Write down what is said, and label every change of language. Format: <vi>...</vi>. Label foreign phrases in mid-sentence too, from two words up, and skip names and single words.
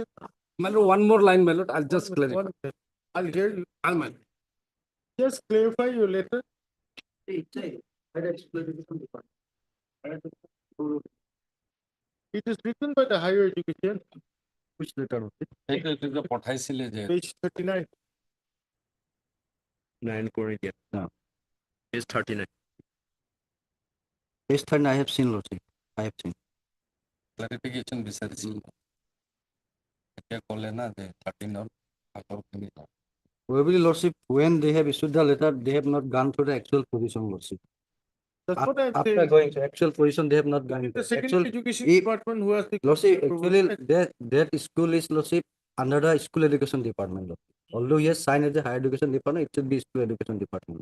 <en>my lord, one more line, my lord, I'll just clarify. One minute. I'll hear you. I'll, Just clarify your letter. It is written by the higher education, which letter?</en> <as>পঠাইছিলে যে</as> <en>page 39. 9 Corinthians. No. Page 39. Page 39 I have seen, lordship. I have seen.</en> <as>Clarification বিচাৰিছিল। এতিয়া ক'লে না যে 13 আগৰখিনি।</as> <en>Probably, lordship, when they have issued the letter, they have not gone through the actual position, lordship. That's what I'm After saying. going to actual position, they have not gone into The actual. secondary education if- department who has the. Lordship, actually, that school is, lordship, under the school education department. Lordship. Although he has signed as the higher education department, it should be school education department.</en>